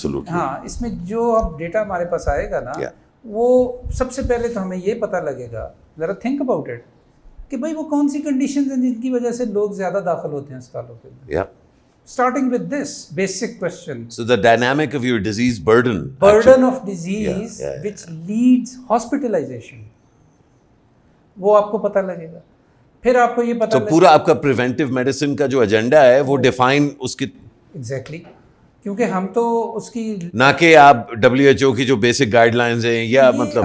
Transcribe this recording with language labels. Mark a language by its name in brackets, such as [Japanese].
[Urdu] ہاں, اس میں جو اب ڈیٹا ہمارے پاس آئے گا نا, وہ سب سے پہلے تو ہمیں یہ پتہ لگے گا, ذرا [English] think about it, [Urdu] کہ بھائی وہ کون سی کنڈیشنز ہیں جن کی وجہ سے لوگ زیادہ داخل ہوتے ہیں اسپتالوں کے اندر. [English] Starting with this basic question. So the dynamic of your disease burden of disease which leads hospitalization, [Urdu] وہ آپ کو پتہ لگے گا. پھر آپ کو یہ پتہ تو پورا آپ کا پریونٹیو میڈیسن کا جو ایجنڈا ہے وہ ڈیفائن اس کی, ایگزیکٹلی, کیونکہ ہم تو اس کی, نہ کہ آپ WHO کی جو بیسک گائیڈ لائنز ہیں, یا مطلب